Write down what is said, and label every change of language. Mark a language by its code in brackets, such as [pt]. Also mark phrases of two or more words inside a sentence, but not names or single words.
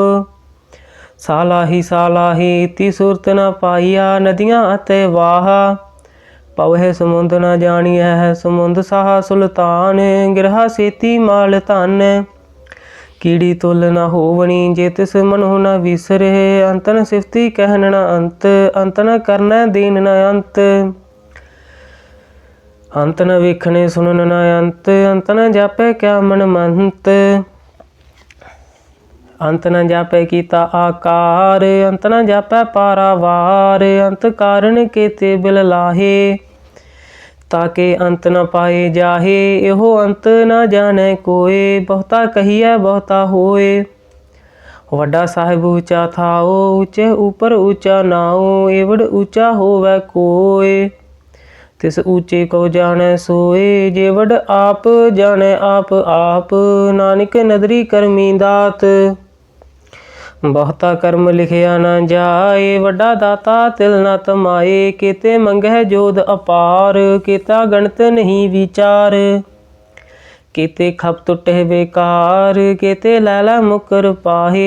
[pa] ਸਾਲਾਹੀ ਸਾਲਾਹੀ, ਇਤਿ ਸੁਰਤ ਨ ਪਾਇਆ। ਨਦੀਆਂ ਅਤੇ ਵਾਹਾ, ਪਵਹ ਸਮੁੰਦ ਨ ਜਾਨਿਆ ਹੈ। ਸਮੁੰਦ ਸਾਹਾ ਸੁਲਤਾਨ, ਗਿਰਹਾ ਸੇਤੀ ਮਾਲ ਧਨ। ਕੀੜੀ ਤੁਲ ਨ ਹੋਵਨੀ, ਜੇ ਤਿਸ ਮਨਹੁ ਨ ਵਿਸਰੇ। ਅੰਤ ਨ ਸਿਫਤੀ ਕਹਨ ਨ ਅੰਤ, ਅੰਤ ਨ ਕਰਨੈ ਦੀਨ ਨ ਅੰਤ। ਅੰਤ ਨ ਵੇਖਨੇ ਸੁਨਨ ਨ ਅੰਤ, ਅੰਤ ਨ ਜਾਪੈ ਕਿਆ ਮਨ ਮੰਤ। ਅੰਤ ਨ ਜਾਪੈ ਕੀਤਾ ਆਕਾਰ, ਅੰਤ ਨ ਜਾਪੈ ਪਾਰਾਵਾਰ। ਅੰਤ ਕਾਰਣ ਕੇਤੇ ਬਿਲ ਲਾਹੇ, ਤਾਕੇ ਅੰਤ ਨ ਪਾਏ ਜਾਹੇ। ਏਹੋ ਅੰਤ ਨ ਜਾਨੇ ਕੋਯ, ਬਹੁਤਾ ਕਹਿਏ ਬਹੁਤਾ ਹੋਏ। ਵੱਡਾ ਸਾਹਿਬ ਊਂਚਾ ਥਾਓ, ਊਂਚੇ ਊਪਰ ਊਂਚਾ ਨਾਓ। ਏਵੜ ਊਂਚਾ ਹੋਵੈ ਕੋਯ, ਤਿਸ ਊਂਚੇ ਕੋ ਜਾਨੇ ਸੋਏ। ਜੇਵੜ ਆਪ ਜਾਨੇ ਆਪ ਆਪ, ਨਾਨਕ ਨਦਰੀ ਕਰਮੀ ਦਾਤ। ਬਹੁਤਾ ਕਰਮ ਲਿਖਿਆ ਨ ਜਾਏ, ਵੱਡਾ ਦਾਤਾ ਤਿਲ ਨ ਤਮਾਏ। ਕੇਤੇ ਮੰਗਹ ਜੋਧ ਅਪਾਰ, ਕੇਤਾ ਗਣਤ ਨਹੀਂ ਵਿਚਾਰ। ਕੇਤੇ ਖਪ ਟੁਟੇ ਬੇਕਾਰ, ਕੇਤੇ ਲੈਲਾ ਮੁਕਰ ਪਾਹੇ।